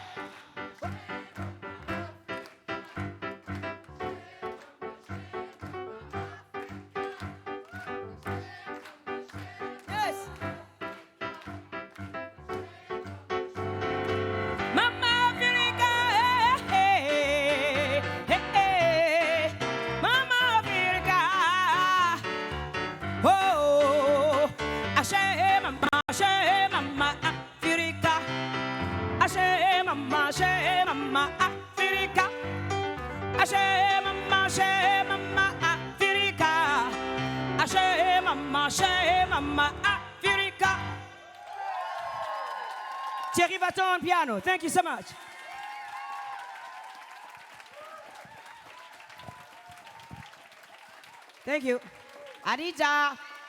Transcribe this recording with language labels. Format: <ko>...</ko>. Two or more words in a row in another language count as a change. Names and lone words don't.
<en>Yes. Mama Africa, Mama Africa. Oh, Ashe Mama Africa. Ashe Mama Africa. Ashe Mama Africa. Ashe Mama Africa. Thierry Vaton on piano. Thank you so much. Thank you. Adija.</en>